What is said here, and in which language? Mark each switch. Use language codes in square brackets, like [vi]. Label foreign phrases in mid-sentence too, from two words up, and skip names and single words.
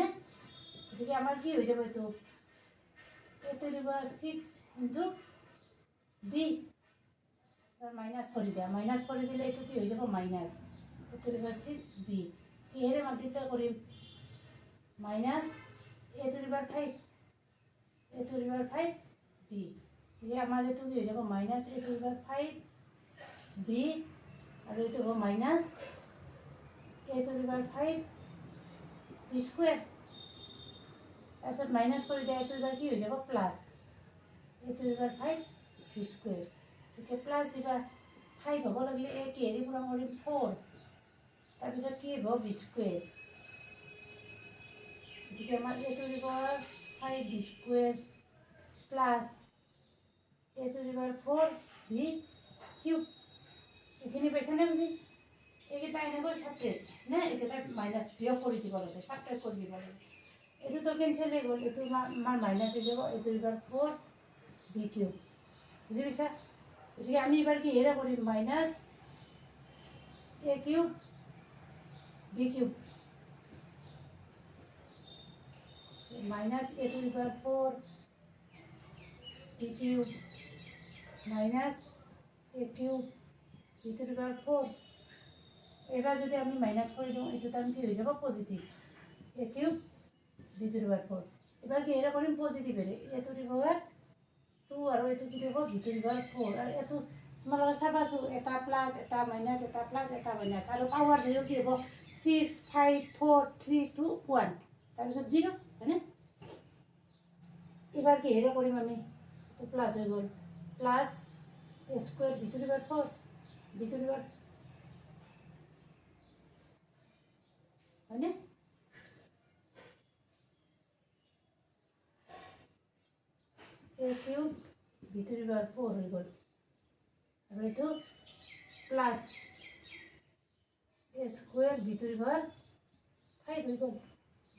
[as] গতিকে আমাৰ কি হৈ যাব, এইটো 6 ইনটু বি, মাইনাছ কৰি দিয়া, মাইনাছ কৰি দিলে এইটো কি হৈ যাব মাইনাছ 6 বি। কিহেৰে মাল্টিপ্লাই কৰিম, মাইনাছ [en] a to the power [as] 5 বি। গতিকে আমাৰ এইটো কি হৈ যাব মাইনাছ [en] a to the power [as] 5 বি, আৰু এইটো হ'ব মাইনাছ [en] a to the power [as] 5 বি স্কুৱেৰ। তাৰপিছত মাইনাছ কৰি দিয়া, এইটো কি হৈ যাব প্লাছ [en] a to the power [as] 5 বি স্কুৱেৰ। গতিকে প্লাছ দিবা, 5 হ'ব লাগিলে এই কিহেৰে পূৰণ কৰিম 4, তাৰপিছত কি হ'ব বি স্কুৱেৰ। গতিকে আমাৰ [en] a to the power [as] 5 বি স্কুৱেৰ প্লাছ [en] a to the power [as] 4 বি কিউব। এইখিনি পাইছানে বুজি। এইকেইটা এনেকৈ ছেপাৰেট নে, এইকেইটা মাইনাছ বিয়োগ কৰি দিব লাগে, ছেপাৰেট কৰি দিব লাগে। এইটোতো কেঞ্চেল হৈ গ'ল, এইটো আমাৰ মাইনাছ হৈ যাব [en] a to the power [as] 4 বি কিউব। বুজি পাইছা। গতিকে আমি এইবাৰ কিহেৰে কৰিম, মাইনাছ a কিউব বি কিউব, মাইনাছ [en] a to the power [as] 4 বি কিউব মাইনাছ a কিউব বি [en] to the power [as] 4। এইবাৰ যদি আমি মাইনাছ কৰি দিওঁ, এইটো টাৰ্ম কি হৈ যাব পজিটিভ, a কিউব বি [en] to the power [as] 4। এবাৰ কিহেৰে কৰিম পজিটিভেৰে, [en] a to the power [as] 2 আৰু এইটো কি হ'ব বি [en] to the power [as] 4। আৰু এইটো তোমালোকে চাবাচোন, এটা প্লাছ এটা মাইনাছ, এটা প্লাছ এটা মাইনাছ, আৰু পাৱাৰ 0 কি হ'ব 6 5 4 3 2 1, তাৰপিছত 0 হয়নে। এইবাৰ কিহেৰে কৰিম আমি, এইটো প্লাছ হৈ গ'ল, প্লাছ a স্কুৱেৰ বি [en] to the power [as] 4 বি [en] to the power [as] হয়নে। a কিউব বি [en] to the power [as] 4 হৈ গ'ল, আৰু এইটো প্লাছ a স্কুৱেৰ বি [en] to the power [as] 5 হৈ গ'ল।